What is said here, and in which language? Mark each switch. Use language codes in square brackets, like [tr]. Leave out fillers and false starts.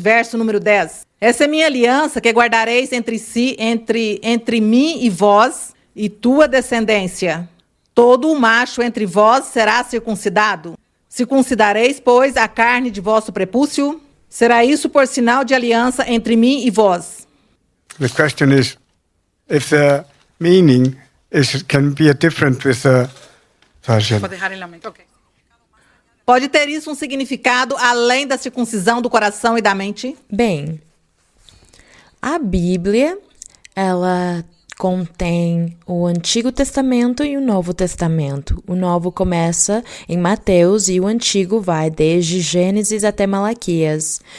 [pt] Verso número 10. Essa é minha aliança que guardareis entre mim e vós, e tua descendência. Todo o macho entre vós será circuncidado. Circuncidareis, pois, a carne de vosso prepúcio. Será isso por sinal de aliança entre mim e vós. [en] The question is, if the meaning can be different with the version. [pt] Pode ter isso um significado além da circuncisão do coração e da mente? Bem, a Bíblia, ela contém o Antigo Testamento e o Novo Testamento. O Novo começa em Mateus e o Antigo vai desde Gênesis até Malaquias.